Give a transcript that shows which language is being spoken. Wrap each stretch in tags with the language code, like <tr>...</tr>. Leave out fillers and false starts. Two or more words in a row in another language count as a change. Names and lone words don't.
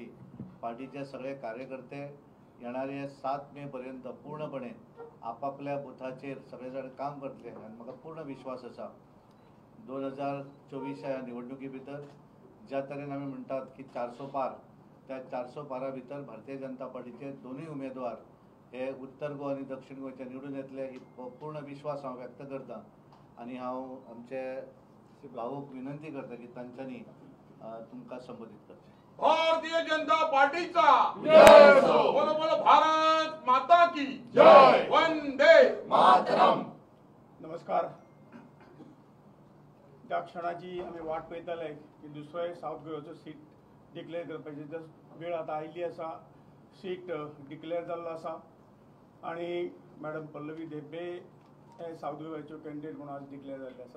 <kok>पार्टीचे सगळे कार्यकर्ते येणारे 7 मे पर्यंत पूर्णपणे आपापल्या बुथाचेर सगळे जाण काम करतले आणि म्हाका पूर्ण विश्वास आसा 2024 ह्या निवडणुकी भितर ज्या तरेन आमी म्हणटात की 400 पार, त्या 400 पारा भितर भारतीय जनता पार्टीचे दोन्ही उमेदवार हे उत्तर गोवा आणि दक्षिण गोंयचे निवडून येतले ही पूर्ण विश्वास हांव व्यक्त करता. आणि हांव आमचे भाऊक विनंती करता की तांच्यांनी तुमकां संबोधित करचें. भारतीय जनता पार्टीचा जय असो.</kok> <hi>बोलो बोलो भारत माता की जय. वंदे मातरम.</hi> <kok>नमस्कार. त्या क्षणाची आम्ही वाट पळयताले की दुसरो साऊथ गोव्याचो</kok> <en>seat declare</en> <kok>करपाची वेळ आता आयिल्ली आसा.</kok> <en>seat declare</en> <kok>जाल्लो आसा आणि मॅडम पल्लवी धेंपे हे साऊथ गोव्याच्यो कॅन्डिडेट म्हणून आज डिक्लेअर जाल्ले आसात.</kok>